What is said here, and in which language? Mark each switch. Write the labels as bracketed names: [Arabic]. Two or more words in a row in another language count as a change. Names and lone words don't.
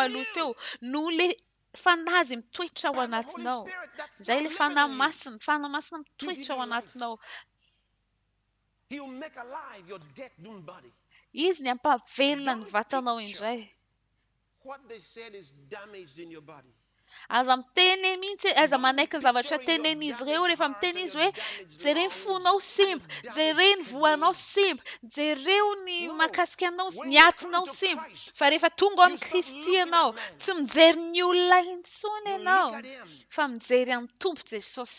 [Malagasy] feo no le fanazy mitoetra ao [English] By the Holy [Malagasy] anatinao. [English] Spirit that's [Malagasy] Izay [English] now [Malagasy] le [English] living in you. [Malagasy] fanamasina [English] He [Malagasy] mitoetra [English] give [Malagasy] ao [English] you life. [Malagasy] anatinao. [English] He'll make alive your dead-doomed body. [Malagasy] Izy ny ampahavelona ny [English] Don't [Malagasy] vatanao [English] picture [Malagasy] indray. [English] what they said is damaged in your body. [Malagasy] aza miteny mihitsy aza manaiky ny zavatra tenen'izy ireo rehefa miteny izy hoe jereny fonao simba, jereny voanao simba, jereo ny mahakasika anao ny atinao simba. Fa rehefa tonga amin'ny Kristy ianao tsy mijery ny olona intsony ianao fa mijery amin'ny tompo Jesosy.